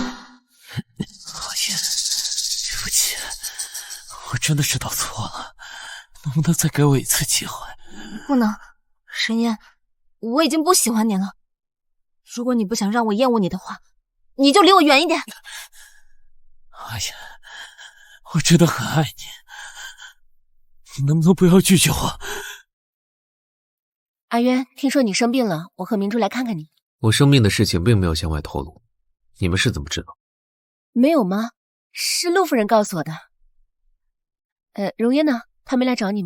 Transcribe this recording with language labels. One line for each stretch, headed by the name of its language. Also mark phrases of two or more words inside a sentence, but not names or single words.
Chinese: 阿言，對不起，我真的知道錯了，能不能再給我一次機會？不能，沈燁，我已經不喜歡你了。如果你不想讓我厭惡你的話，你就離我遠一點。阿言，我真的很愛你，你能不能不要拒絕我？阿淵，聽說你生病了，我和明珠來看看你。我生病的事情並沒有向外透露，你們是怎麼知道？沒有嗎？是陸夫人告訴我的。榮煙呢？他沒來找你嗎？